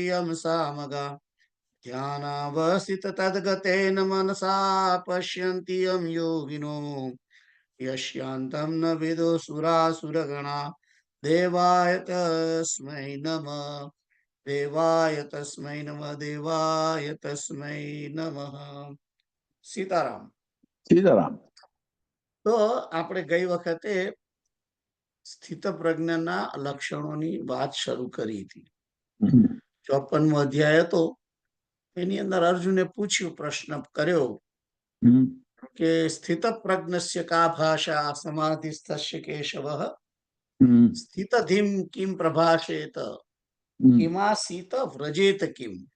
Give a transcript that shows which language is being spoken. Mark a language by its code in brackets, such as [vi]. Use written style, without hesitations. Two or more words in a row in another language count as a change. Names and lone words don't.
[sa] यं सामगा ध्यानावस्थिततद्गतेन मनसा पश्यन्ति यं योगिनो यस्यान्तं न विदुसुरासुरगणा देवाय तस्मै नमः देवाय तस्मै नमः सीताराम। [gu] સીતારામ. તો આપણે ગઈ વખતે સ્થિત પ્રજ્ઞાના લક્ષણોની વાત શરૂ કરી હતી. 54મો અધ્યાય હતો. એની અંદર અર્જુને પૂછ્યું, પ્રશ્ન કર્યો કે [sa] સ્થિત પ્રજ્ઞસ્ય કા ભાષા સમાધિસ્થસ્ય કેશવઃ સ્થિતધિમ કિમ પ્રભાષેત કિમાસીત વ્રજેત કિમ.